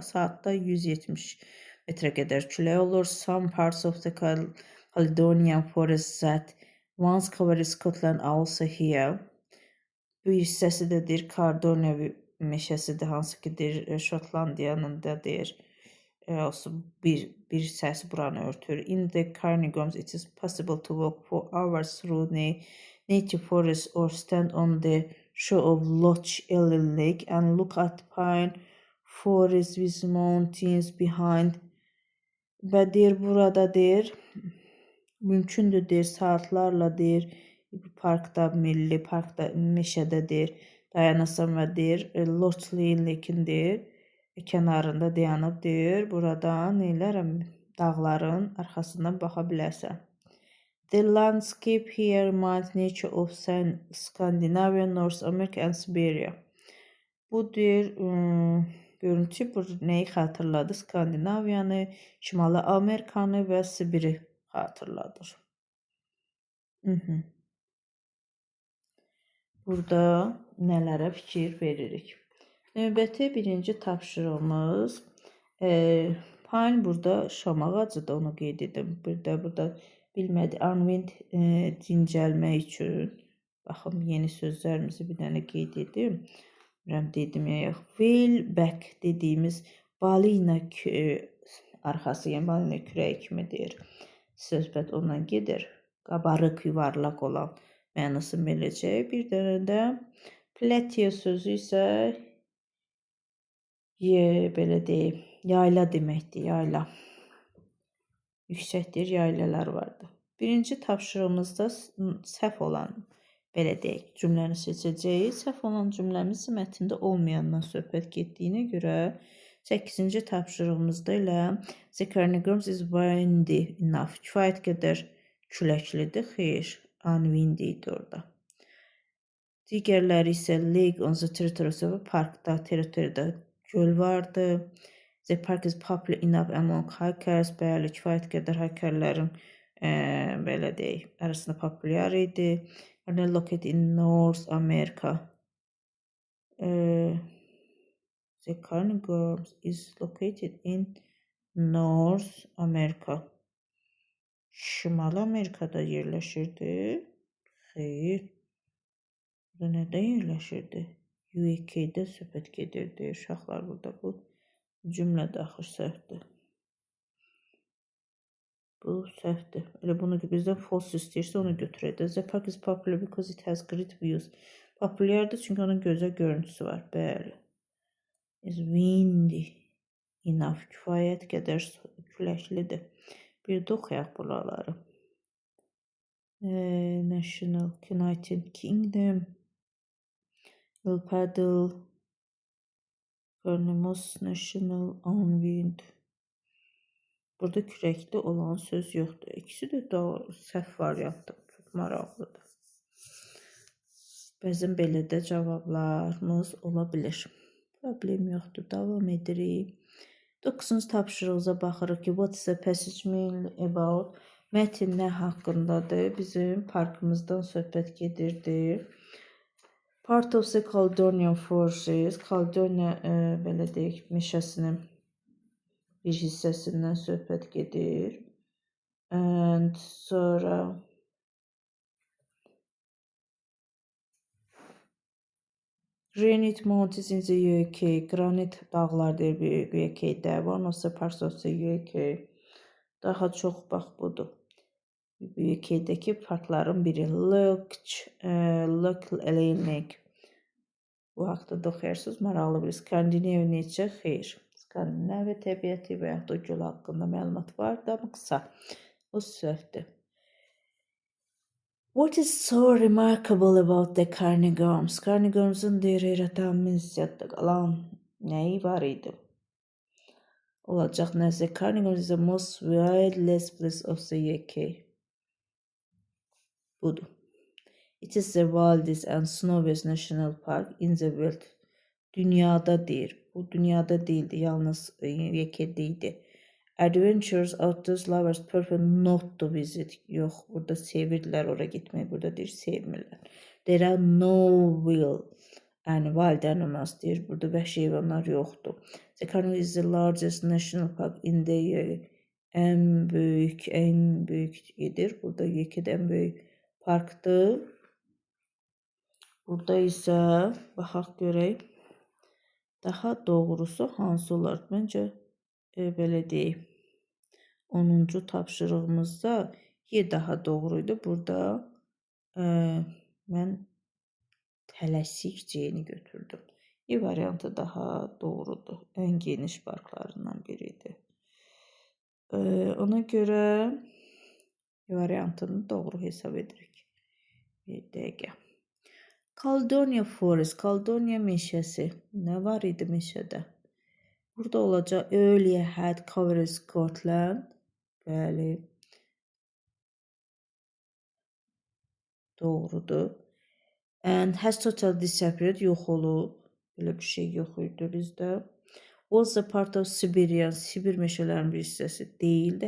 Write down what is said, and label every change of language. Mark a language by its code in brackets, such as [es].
[az] Saatda 170 metrə qədər külək olur. [en] Some parts of the Caledonian forest that once covered Scotland are also here. [az] Bu hissəsi də deyir, Caledoniya meşəsidir, hansı ki deyir, Şotlandiyanın da deyir, olsun bir səs buranı örtür. [en] In the Cairngorms, it is possible to walk for hours through native forest or stand on the shore of Loch Ellen Lake and look at pine forest with mountains behind. [az] Və deyir burada deyir mümkündür deyir saatlarla deyir parkda, milli parkda, meşədə deyir dayanasan və deyir Loch Ellen deyir kənarında dayanıb deyir buradan neylərəm dağların arxasından baxa bilərsən. [en] The landscape here reminds nature of Scandinavia, North America and Siberia. [az] Bu deyir görüntü bu neyi xatırladı? Skandinaviyanı, Şimali Amerikanı və Sibiri xatırladır. Burada nələrə fikir veririk? Növbəti birinci tapşırığımız pine burada şam ağacıdır, onu qeyd edim. Bir də burada bilmədi unwind dincəlmək üçün. Baxın, yeni sözlərimizi bir dənə qeyd edim. Bilmirəm dedim ya yox. Whaleback dediyimiz balina arxası, yəni balina kürəyi kimi deyir. Söhbət ondan gedir. Qabarıq, yuvarlaq olan mənası beləcək. Bir dənə də plateau sözü isə belə deyim, yayla deməkdir, yayla. Yüksəkdir, yaylalar vardır. Birinci tapşırığımızda səhv olan, belə deyək, cümləni seçəcəyik. Səhv olan cümləmiz mətndə olmayandan söhbət getdiyinə görə 8-ci tapşırığımızda ilə [en] The Cairngorms is windy enough. [az] Kifayət qədər küləklidir. Xeyr, unwindy idi orada. Digərləri isə [en] lake on the territory, [az] parkda, territoriyada göl vardı. [en] The park is popular enough among hikers. [az] Bəli, kifayət qədər hikerlərin belə deyək, arasında populyar idi. [en] Located in North America. The Cairngorms is located in North America. [az] Şimali Amerikada yerləşirdi. Xeyr. Burada nədə yerləşirdi? UK'də söhbət gedirdi. Uşaqlar burada bu cümlə daxil səhvdir. Bu səhvdir. Elə bunu bizdən false istəyirsə onu götürəcək. [en] The park is popular because it has great views. [az] Populyardır çünki onun gözəl görüntüsü var. Bəli. [en] Is windy enough. [az] Kifayət qədər küləklidir. Bir də oxuyaq buraları. [en] National United Kingdom. Il Paddle. Cairngorms National Unwind. [az] Burada kürəkli olan söz yoxdur. İkisi də səhv variantdır. Çox maraqlıdır. Bəzən belə də cavablarımız ola bilir. Problem yoxdur. Davam edirik. 9-cu tapşırığımıza baxırıq ki, [en] what is the passage mean about? [az] Mətin nə haqqındadır? Bizim parkımızdan söhbət gedirdi. [en] Part of the Caledonian Forest. [az] Caledonia belə deyək, meşəsinin bir hissəsindən söhbət gedir. [en] And [az] sonra [en] Granite Mountains in the UK. [az] Granit dağlar deyir UK-də. [en] One of the parts of the UK. [az] Daha çox bax budur. UK-dəki parkların biri. [en] Loch Ellen. [az] Bu haqda da oxuyarsınız. Maraqlı bir Skandinaviya necə? Xeyr. Skandinaviya təbiəti və yaxud da göl haqqında məlumat var da, amma qısa. O səhvdir. [en] What is so remarkable about the Cairngorms? [az] Cairngorms'un deyir heyrətamiz qalan nəyi var idi? Olacaq nəsə. [en] Cairngorms is the most wildest place of the UK. [az] Budur. [en] It is the wildest and snowiest national park in the world. [az] Dünyada deyir. Bu dünyada değildi, yalnız UK'də idi. [en] Adventures outdoors lovers prefer not to visit. [az] Yox, burada sevirlər ora gitməyi. Burada deyir, sevmirlər. [en] There are no wild animals deyir. [az] Burada vəhşi heyvanlar yoxdur. [en] The Cairngorms is the largest national park in the UK. [az] En böyük edir. Burada UK'də en böyük parkdır. Burada isə baxaq görək. Daha doğrusu hansı olar? Məncə belə deyim, 10-cu tapşırığımızda Y daha doğruydu. Burada mən tələsikcəyini götürdüm. Y variantı daha doğrudur. Ən geniş farqlarından biridir. Ona görə Y variantını doğru hesab edirik. Bir dəqiqə. Caledonia Forest, Caledonia meşəsi. Nə var idi meşədə? Burada olacaq [en] earlier had covered Scotland. [az] Bəli. Doğrudur. [en] And has totally disappeared. [az] Yox olub. Belə bir şey yox idi bizdə. [en] Was a part of Siberian. [az] Sibir meşələrinin bir hissəsi deyildi.